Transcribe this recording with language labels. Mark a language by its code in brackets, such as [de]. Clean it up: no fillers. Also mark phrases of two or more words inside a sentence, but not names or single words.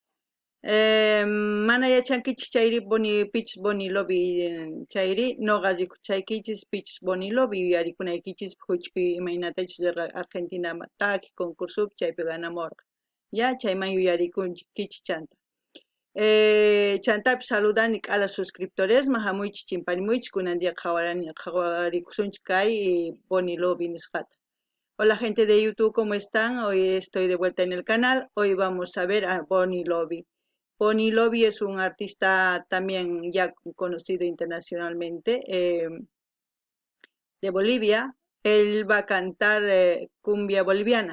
[qu] Mana yachankichis chayri pichis Bonnie Lovi chayri noqa rikuchaykichis pichis Bonnie Lovi yuyarikunaykichis huch'uy imaynatachus Argentina taki concursupi chaypi ganamurqa ya chayman yuyarikunkichis chanta. Chantapi saludani k'ala suscriptoresman hamuychis chimpanimuychis kunandiqa qhawarikusunchis kay Bonnie Lovi nisqata. [es] Hola gente de YouTube, ¿cómo están? Hoy estoy de vuelta en el canal. Hoy vamos a ver a Bonnie Lovi. Bonnie Lovi es un artista también ya conocido internacionalmente de Bolivia. Él va a cantar cumbia boliviana.